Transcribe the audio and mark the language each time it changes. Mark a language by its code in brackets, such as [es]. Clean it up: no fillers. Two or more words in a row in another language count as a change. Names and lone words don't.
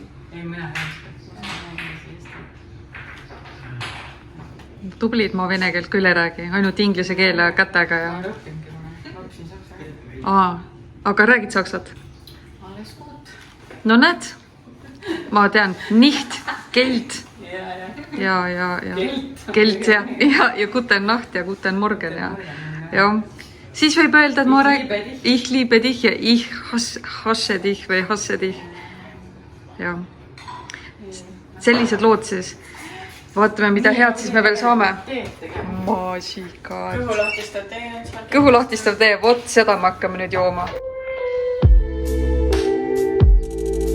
[et] Ei, mina ei oska. Tublid, ma vene keelt küll ei räägi, ainult inglise keele kätega ja... Ma õppingi, ma õppisin saksa. Aga räägid saksat? [de] Alles gut. [et] No näed, ma tean, [de] nicht, Geld ja Geld ja guten Nacht ja guten Morgen ja. [et] Siis võib öelda, et ma räägin [de] ich liebe dich [et] ja [de] ich hasse dich [et] või [de] hasse dich. [et] Ja. Sellised lood siis. Vaatame, mida head siis me veel saame. Maasikaad. Kõhulahtistav tee. Kõhulahtistav tee, vot seda me hakkame nüüd jooma.